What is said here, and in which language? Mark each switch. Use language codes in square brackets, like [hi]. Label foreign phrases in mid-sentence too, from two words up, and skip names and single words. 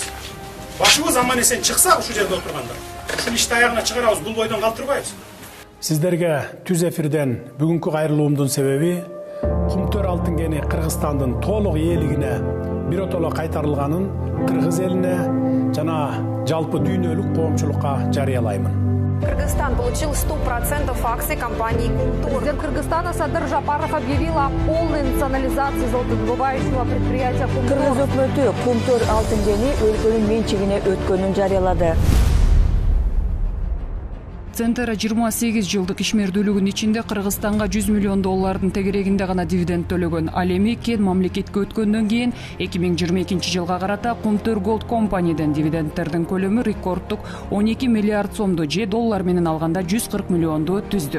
[ky] Башыбыз аман эсен чыкса, ушул жерде отурганда. Ушул ишти аягына чыгарабыз, бул бойдон калтырбайбыз. Сиздерге түз эфирден бүгүнкү кайрылуумдун себеби Кумтөр алтын кени Кыргызстандын толук ээлигине биротоло кайтарылганын кыргыз элине жана жалпы дүйнөлүк коомчулукка жарыялаймын. [ru] Кыргызстан получил 100% акций компании «Кумтор». Президент Кыргызстана Садыр Жапаров объявил о полной национализации золотодобывающего предприятия «Кумтор». [ky] Кыргыз өкмөтү «Кумтор алтын кени» өлкөнүн менчигине өткөнүн жарыялады. Центера 28 жылдык ишмердүүлүгүнүн ичинде Кыргызстанга 100 миллион доллардын тегерегинде гана дивиденд төлөгөн. Ал эми кен мамлекетке өткөндөн кийин 2022 жылга карата Кумтөр Gold Company'ден дивидендтердин көлөмү рекордтук 12 миллиард сомду же доллар менен алганда 140 миллионду түздү.